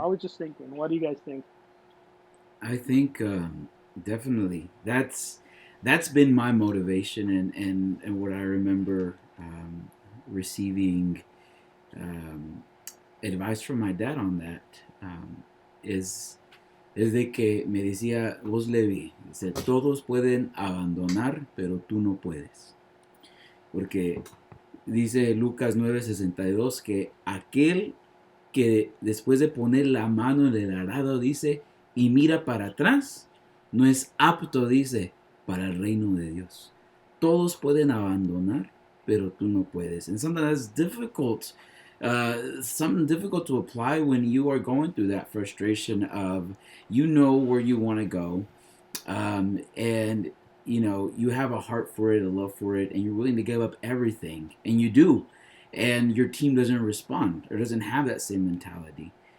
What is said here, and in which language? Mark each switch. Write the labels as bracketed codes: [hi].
[en] I was just thinking, what do you guys think? I think definitely that's been my motivation, and what I remember receiving um, advice from my dad on that is [es] es de que me decía, vos Levi, dice, todos pueden abandonar, pero tú no puedes. Porque dice Lucas 9:62 que aquel que después de poner la mano en el arado dice y mira para atrás, no es apto, dice, para el reino de Dios. Todos pueden abandonar, pero tú no puedes. [en] And something that's difficult, something difficult to apply when you are going through that frustration of you know where you want to go, and you have a heart for it, a love for it, and you're willing to give up everything, and you do, and your team doesn't respond or doesn't have that same mentality.